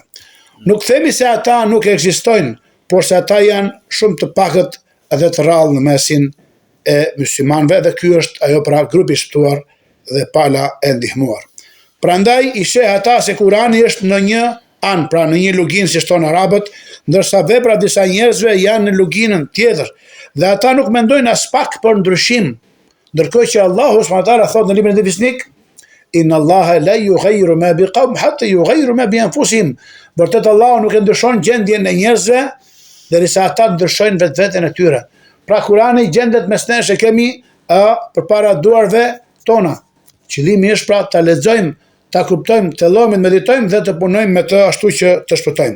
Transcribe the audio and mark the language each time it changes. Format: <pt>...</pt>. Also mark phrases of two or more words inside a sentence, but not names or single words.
<sq>Nuk themi se ata nuk ekzistojnë, por se ata janë shumë të pakët dhe të rrallë në mesin e muslimanëve dhe ky është ajo pra grupi i shtuar dhe pala e ndihmuar. Prandaj i sheh ata se Kurani është në një anë, pra në një luginë si thon arabët, ndërsa veprat disa njerëzve janë në luginën tjetër dhe ata nuk mendojnë as pak për ndryshim, ndërkohë që Allahu</sq> <ar>سبحانه وتعالى</ar> <sq>thot në librin e Fisnik,</sq> <ar>إن الله لا يغير ما بقوم حتى يغيروا ما بأنفسهم.</ar> <sq>Vërtet Allahu nuk e ndryshon gjendjen e njerëzve derisa ata ndryshojnë vetveten e tyre. Pra Kurani gjendet mes nesh, e kemi përpara duarve tona. Qëllimi është pra ta lexojmë, ta kuptojmë, të lëmë, meditojmë dhe të punojmë me të ashtu që të shpëtojmë.</sq>